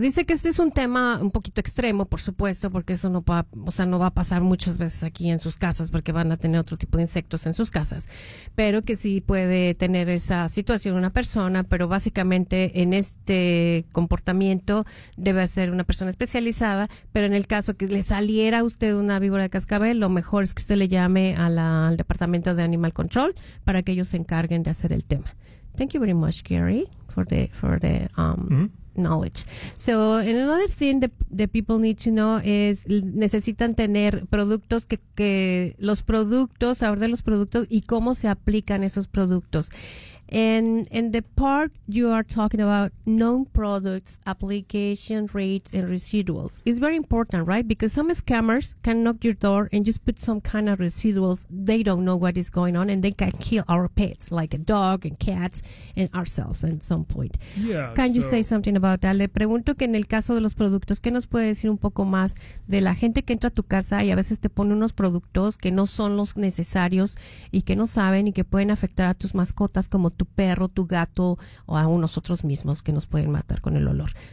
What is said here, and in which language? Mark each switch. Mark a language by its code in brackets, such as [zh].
[es] Dice que este es un tema un poquito extremo, por supuesto, porque eso no va a pasar muchas veces aquí en sus casas, porque van a tener otro tipo de insectos en sus casas, pero que sí puede tener esa situación una persona, pero básicamente en este comportamiento debe ser una persona especializada, pero en el caso que le saliera a usted una víbora de cascabel, lo mejor es que usted le llame al departamento de Animal Control para que ellos se encarguen de hacer el tema. [en] Thank you very much, Gary, for the knowledge. [es] So, another thing that people need to know is necesitan tener productos que los productos, saber de los productos y cómo se aplican esos productos. [en] And the part you are talking about, known products, application rates, and residuals, is very important, right? Because some scammers can knock your door and just put some kind of residuals. They don't know what is going on, and they can kill our pets, like a dog and cats and ourselves at some point. Yeah, can you say something about that? [es] Le pregunto que en el caso de los productos, ¿qué nos puede decir un poco más de la gente que entra a tu casa y a veces te pone unos productos que no son los necesarios y que no saben y que pueden afectar a tus mascotas como tu perro, tu gato, o aún nosotros mismos que nos pueden matar con el olor?